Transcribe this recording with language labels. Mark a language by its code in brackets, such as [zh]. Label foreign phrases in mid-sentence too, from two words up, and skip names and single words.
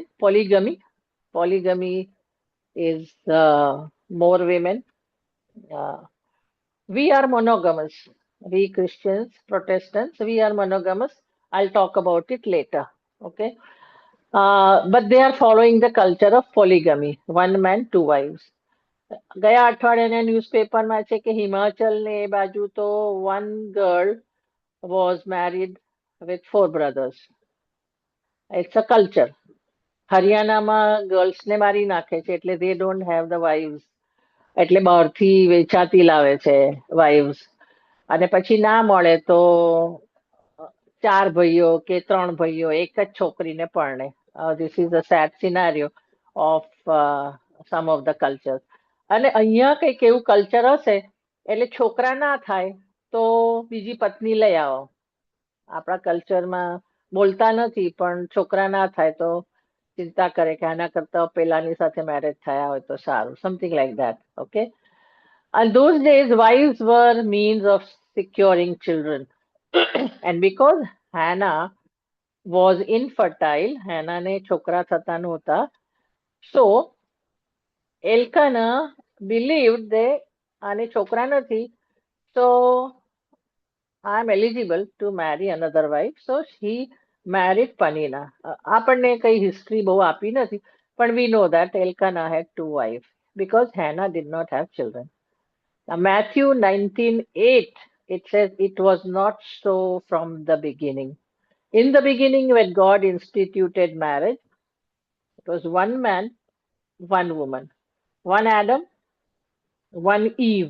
[en] Polygamy. Polygamy is more women. Uh, we are monogamous. We Christians, Protestants, we are monogamous. I'll talk about it later. Okay. But they are following the culture of polygamy. One man, two wives. [gu] ગયા અઠવાડિયાના ન્યૂઝપેપરમાં છે કે હિમાચલ ને એ બાજુ તો [en] one girl was married with four brothers. It's a culture. [gu] હરિયાણામાં ગર્લ્સને મારી નાખે છે એટલે [en] they don't have the wives. [gu] એટલે બહારથી વેચાતી લાવે છે wives. અને પછી ના મળે તો ચાર ભાઈઓ કે ત્રણ ભાઈઓ એક જ છોકરીને પરણે. [en] This is a sad scenario of some of the cultures. [gu] અને અહીંયા કંઈક એવું કલ્ચર હશે એટલે છોકરા ના થાય તો બીજી પત્ની લઈ આવો. આપણા કલ્ચરમાં બોલતા નથી પણ છોકરા ના થાય તો ચિંતા કરે કે આના કરતા પેલાની સાથે મેરેજ થયા હોય તો સારું. [en] Something like that. Okay. And those days wives were means of securing children. And because Hannah was infertile, Hannah [gu] ને છોકરા થતા નહોતા, [en] so Elkanah believed they [gu] આને છોકરા નથી, [en] so I'm eligible to marry another wife. So he married Panina. [gu] આપણને કઈ history બહુ આપી નથી, [en] but we know that Elkanah had two wives because Hannah did not have children. Now Matthew 19:8, it says it was not so from the beginning. In the beginning, when God instituted marriage, it was one man, one woman, one Adam, one Eve.